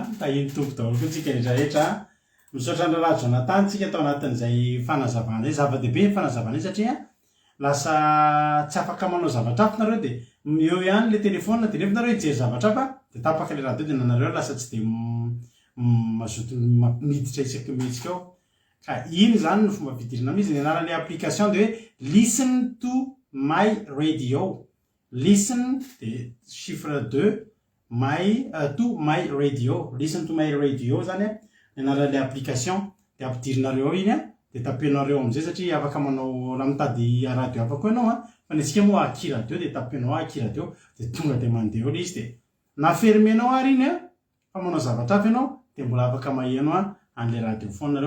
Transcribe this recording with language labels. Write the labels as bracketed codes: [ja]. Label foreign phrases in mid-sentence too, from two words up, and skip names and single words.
[mg] Tahiny tompo daholo koa tsika rehetrarehetra. Misaotra ny raharaha Jonathan tsika tao anatin'izay fanazavana izay zava-dehibe fanazavana izay satria lasa tsy afaka manao zavatra hafa nareo dia eo ihany le telefona dia nefa nareo hijery zavatra hafa dia tapaka le radio dia nanareo lasa tsy dia mazoto miditra isaky mihetsika ao. Ka iny zany no fomba fidirana amin'izy. [en] Ny anaran'ilay application dia hoe listen to my radio. Listen dia chiffre 2 to my radio. Listen to my radio [mg] zany ny anaran'ilay application dia ampidirinareo iny dia tapenareo amin'izay satria afaka manao raha mitady radio hafa koa ianao fa ny antsika moa aki radio dia tapenao aki radio dia tonga dia mandeha eo ilay izy dia na fermenao ary iny fa manao zavatra hafa ianao dia mbola afaka maheno an'ilay radio fonareo.